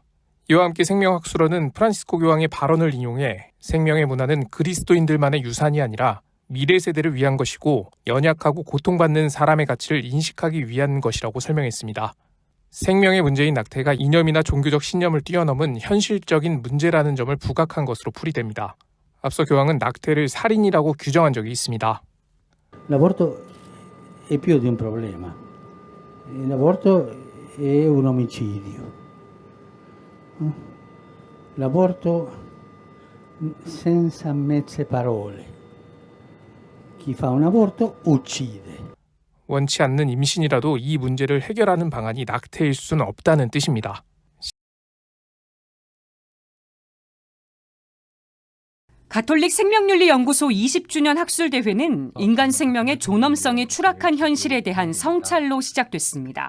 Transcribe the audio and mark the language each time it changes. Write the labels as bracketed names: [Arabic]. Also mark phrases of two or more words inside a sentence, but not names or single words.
[Korean] 이와 함께 생명학술원은 프란시스코 교황의 발언을 인용해 생명의 문화는 그리스도인들만의 유산이 아니라 미래 세대를 위한 것이고 연약하고 고통받는 사람의 가치를 인식하기 위한 것이라고 설명했습니다. 생명의 문제인 낙태가 이념이나 종교적 신념을 뛰어넘은 현실적인 문제라는 점을 부각한 것으로 풀이됩니다. 앞서 교황은 낙태를 살인이라고 규정한 적이 있습니다. [Italian] L'aborto è più di un problema. L'aborto è un omicidio. L'aborto senza mezze parole. Chi fa un aborto uccide. [Korean] 원치 않는 임신이라도 이 문제를 해결하는 방안이 낙태일 수는 없다는 뜻입니다. 가톨릭 생명윤리연구소 20주년 학술대회는 인간 생명의 존엄성이 추락한 현실에 대한 성찰로 시작됐습니다.